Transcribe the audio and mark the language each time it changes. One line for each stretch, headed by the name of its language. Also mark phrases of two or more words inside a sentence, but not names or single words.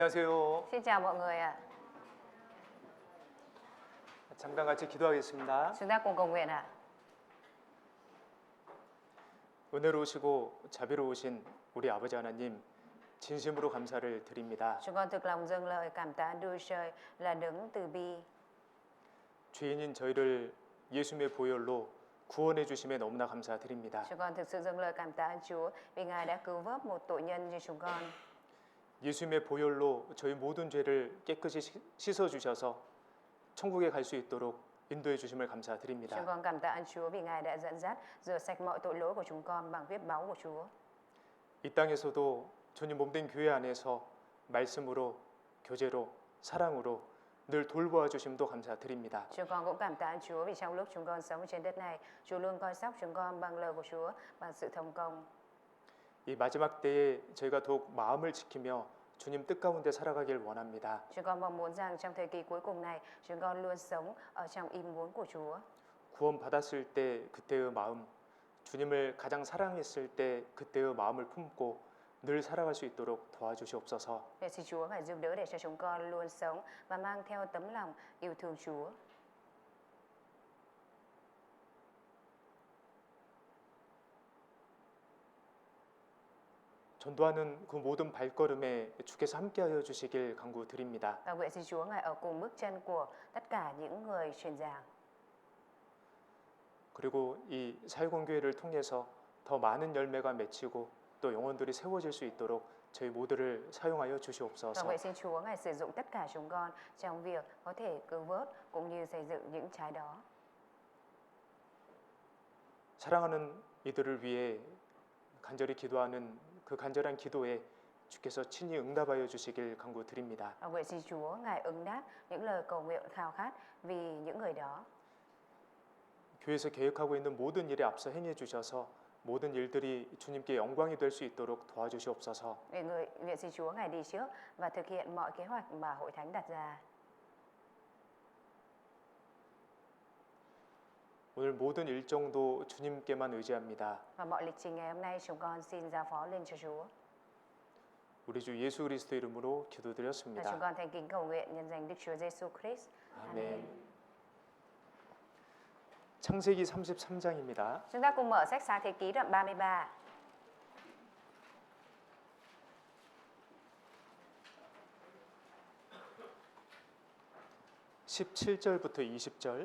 Korean: 안녕하세요.
Vietnamese: Xin chào mọi người ạ.
Korean: 잠깐 같이 기도하겠습니다.
Vietnamese: Chúng ta cùng cầu nguyện ạ.
Korean: 은혜로우시고 자비로우신 우리 아버지 하나님, 진심으로 감사를 드립니다.
Vietnamese: Chúng con thực lòng dâng lời cảm tạ Đức Chúa Trời là đấng từ bi.
Korean: 죄인인 저희를 예수님의 보혈로 구원해 주심에 너무나 감사드립니다.
Vietnamese: Chúng con thực sự dâng lời cảm tạ ơn Chúa vì Ngài đã cứu vớt một tội nhân như chúng con.
Korean: 예수님의 보혈로 저희 모든 죄를 깨끗이 씻어 주셔서 천국에 갈 수 있도록 인도해 주심을
Vietnamese: Chúng
Korean: 감사드립니다.
Vietnamese: con cảm tạ ơn Chúa vì Ngài đã dẫn dắt, rửa sạch mọi tội lỗi của chúng con bằng huyết báu của Chúa.
Korean: 이 땅에서도 주님 몸된 교회 안에서 말씀으로, 교제로, 사랑으로 늘 돌보아 주심도 감사드립니다.
Vietnamese: Chúng con cũng cảm tạ ơn Chúa vì trong lúc chúng con sống trên đất này, Chúa luôn coi sóc chúng con bằng lời của Chúa, bằng sự thông công.
Korean: 이 마지막 때에 저희가 더욱 마음을 지키며 주님 뜻 가운데 살아가길 원합니다.
Vietnamese: Chúng con mong muốn rằng trong thời kỳ cuối cùng này, chúng con luôn sống ở trong ý muốn của Chúa.
Korean: 구원 받았을 때 그때의 마음, 주님을 가장 사랑했을 때 그때의 마음을 품고 늘 살아갈 수 있도록 도와주시옵소서.
Vietnamese: Vậy xin Chúa phải giúp đỡ để cho chúng con luôn sống và mang theo tấm lòng yêu thương Chúa.
Korean: 전도하는 그 모든 발걸음에 주께서 함께하여 주시길 간구드립니다.
Vietnamese: Và nguyện xin Chúa Ngài ở cùng bước chân của tất cả những người truyền giảng.
Korean: 그리고 이 사역원교회를 통해서 더 많은 열매가 맺히고 또 영혼들이 세워질 수 있도록 저희 모두를 사용하여
Vietnamese: Và
Korean: 주시옵소서.
Vietnamese: nguyện xin Chúa Ngài sử dụng tất cả chúng con trong việc có thể cứu vớt cũng như xây dựng những trái đó.
Korean: 사랑하는 이들을 위해 간절히 기도하는 그 간절한 기도에 주께서 친히 응답하여 주시길 간구드립니다.
Vietnamese: Và nguyện xin Chúa Ngài ứng đáp những lời cầu nguyện khao khát vì những người đó.
Korean: 교회에서 계획하고 있는 모든 일에 앞서 행해 주셔서 모든 일들이 주님께 영광이 될 수 있도록 도와주시옵소서.
Vietnamese: Nguyện xin Chúa Ngài đi trước và thực hiện mọi kế hoạch mà hội thánh đặt ra.
Korean: 오늘 모든 일정도 주님께만 의지합니다.
Vietnamese: Và mọi lịch trình ngày hôm nay chúng con xin giao phó lên cho Chúa.
Korean: 우리 주 예수 그리스도 이름으로
Vietnamese: Và chúng
Korean: 기도드렸습니다.
Vietnamese: con thành kính cầu nguyện nhân danh Đức Chúa Giêsu Christ.
Korean: 아멘. 창세기 33장입니다.
Vietnamese: Chúng ta cùng mở sách Sáng Thế Ký đoạn 33.
Korean: (17절부터 20절)